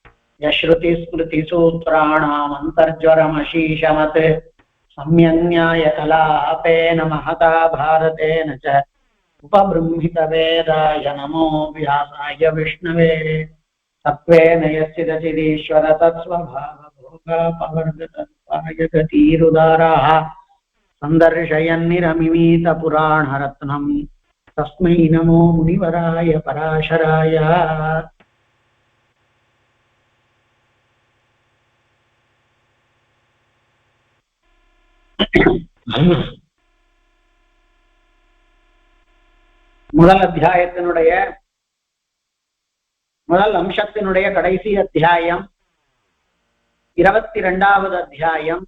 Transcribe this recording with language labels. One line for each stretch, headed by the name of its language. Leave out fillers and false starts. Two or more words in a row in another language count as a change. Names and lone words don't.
Sanskrit: यश्रुतिस्मृतिसूत्राणामन्तर्ज्वरमशीशमत् सम्यन्यायकलापेन महता भारतेन च उपबृंहितवेदाय नमो व्यासाय विष्णवे सत्त्वेन यच्चिदचिदीश्वर तत्स्वभावभोगापवर्गतत्त्वाय गतिरुदाराः सन्दर्शयन्निरमिमीतपुराणरत्नम् तस्मै नमो मुनिवराय पराशराय।
Tamil: முதல் அத்தியாயத்தினுடைய முதல் அம்சத்தினுடைய கடைசி அத்தியாயம் 22வது அத்தியாயம்.